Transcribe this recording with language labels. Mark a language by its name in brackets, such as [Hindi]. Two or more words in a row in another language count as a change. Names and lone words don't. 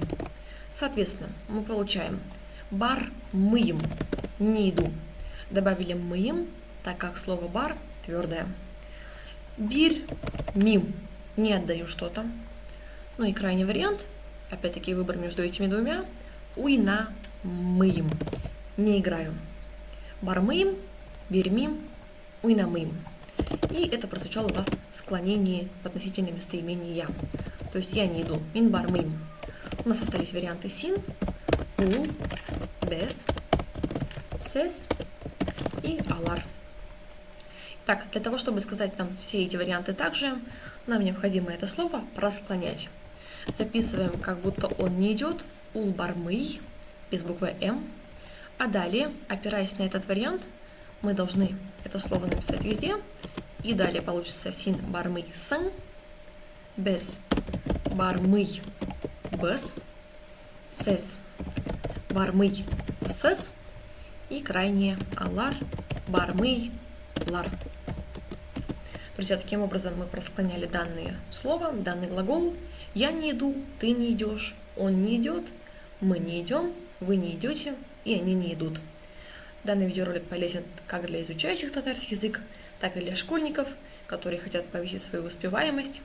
[Russian] Соответственно, мы получаем [Tatar] бар мыем, [Russian] не иду. Добавили мыем, так как слово бар твердое. [Tatar] Бирь мим, [Russian] не отдаю что-то. Ну и крайний вариант, опять-таки выбор между этими двумя, [Tatar] уйна мыем, [Russian] не играю. [Tatar] Бар мыем, бирь мим, уйна мыем. [Russian] И это прозвучало у вас в склонении в относительном местоимении я. То есть я не иду, [Tatar] мин бар мыем. [Russian] У нас остались варианты [Tatar] син, ул, без, сес [Russian] и [Tatar] алар. [Russian] Так, для того, чтобы сказать нам все эти варианты также, нам необходимо это слово просклонять. Записываем, как будто он не идет, [Tatar] ул-бар-мый, [Russian] без буквы М. А далее, опираясь на этот вариант, мы должны это слово написать везде. И далее получится [Tatar] син-бар-мый-сын, без бар-мый, без, сес, бар-мый, сес [Russian] и крайнее [Tatar] алар, бар-мый, лар. [Russian] Друзья, таким образом мы просклоняли данные слова, данный глагол. Я не иду, ты не идешь, он не идет, мы не идем, вы не идете и они не идут. Данный видеоролик полезен как для изучающих татарский язык, так и для школьников, которые хотят повысить свою успеваемость.